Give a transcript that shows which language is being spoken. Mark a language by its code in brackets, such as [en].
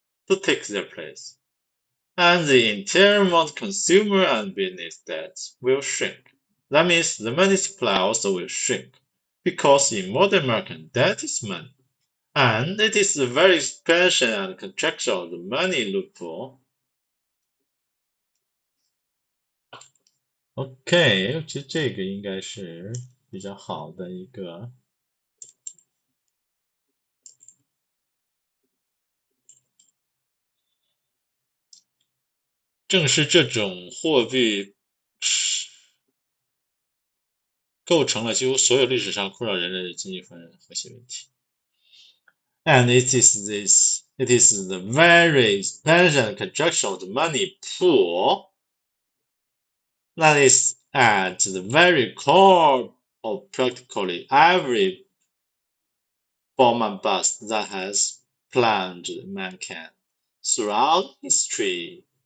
[en] to take their place. And the entire amount of consumer and business debts will shrink. That means the money supply also will shrink, because in modern market, debt is money. And it is the very expansion and contraction of the money loophole. [zh] OK，其实这个应该是比较好的一个。正是这种货币构成了几乎所有历史上困扰人类的经济发展的核心问题。 [en] And it is the very expansion and contraction of the money pool that is at the very core of practically every boom and bust that has plunged mankind throughout history.